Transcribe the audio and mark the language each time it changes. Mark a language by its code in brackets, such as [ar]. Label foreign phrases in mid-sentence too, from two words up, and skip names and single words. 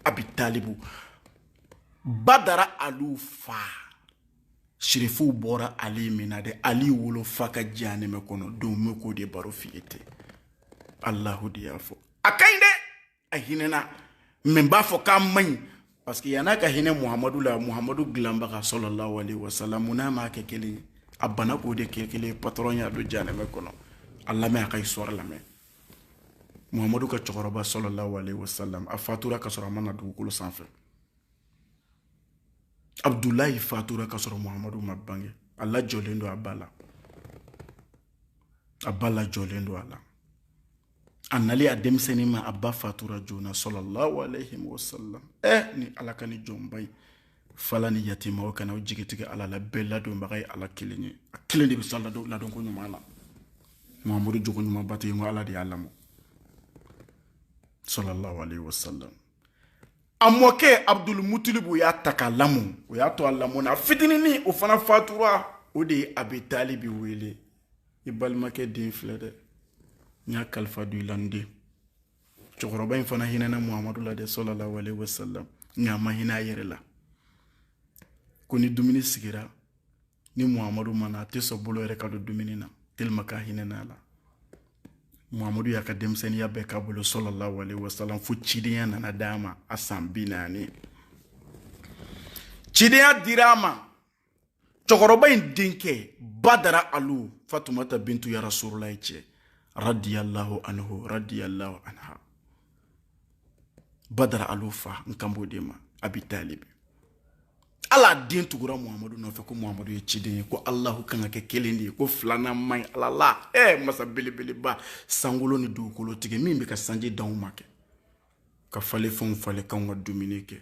[bm] abi talibu badara alu fa shirifuw bɔra ali min na dɛ ali wolo fa ka janɛmɛ kɔnɔ don me k'o de baro f'i ye ten alahu de y'a fɔ a ka ɲi dɛ a hinɛna mɛ n b'a fɔ k'a man ɲi [fr] parce que [bm] yan'a ka hinɛ muhamadu la muhamadu dilanbaga [ar] صلى الله عليه وسلم [bm] mun n'a m'a kɛ kelen ye a bana k'o de kɛ kelen ye patron y'a don janɛmɛ kɔnɔ a lamɛn a ka histoire lamɛn muhamadu ka cɛkɔrɔba [ar] صلى الله عليه وسلم [bm] a fatura ka sɔrɔ a ma na dugukolo sanfɛ abdulayi fatura ka sɔrɔ muhamadu ma bange a lajɔlen don a ba lajɔlen don a la a nali a denmisɛnnin ma a ba fatura joona [ar] صلى الله عليه وسلم [bm] ni ala ka ni jɔnba ye fala ni yatimaw kana o jigitigɛ ala la bɛɛ ladonbaga ye ala kelen ye a kelen de bɛ sa ladon ko ɲuman na muhamadu jogo ɲuman ba tɛ yen ko ala de y'a lamɔ [ar] صلى الله عليه وسلم. [bm] A mɔkɛ Abdul Mutalibu y'a ta k'a lamɔ, o y'a to a lamɔ na fitinin o fana fatura, o de ye Abi Talibi wele. I balimakɛ den filɛ dɛ, n y'a kalifa don i la n den. Cɛkɔrɔba in fana hinɛna Muhamadu la dɛ [ar] صلى الله عليه وسلم, [bm] nka a ma hinɛ a yɛrɛ la. Ko ni dumuni sigira, ni Muhamadu mana a tɛ sɔn bolo yɛrɛ ka don dumuni na, tellement k'a hinɛna a la. Muhamadu y'a ka denmisɛnniya bɛɛ k'a bolo [ar] صلى الله عليه وسلم, [bm] fo cidenya nana d'a ma a san 40. Cidenya dira a ma. Cɛkɔrɔba in denkɛ Badara Alu Fatumata bintu ya Rasulullah cɛ [ar] رضي الله عنه رضي الله عنها. [bm] Badara Alu fa nkambo de ma Abi Talib. Ala den tugura Muhamadu nɔfɛ ko Muhamadu ye ciden ye, ko Allahu kan ka kɛ kelen de ye, ko filanan man ɲi Ala la. Masa belebeleba sankolo ni dugukolo tigɛ min bɛ ka sanji d'anw ma kɛ, ka falen fɛnw falen k'anw ka dumuni kɛ.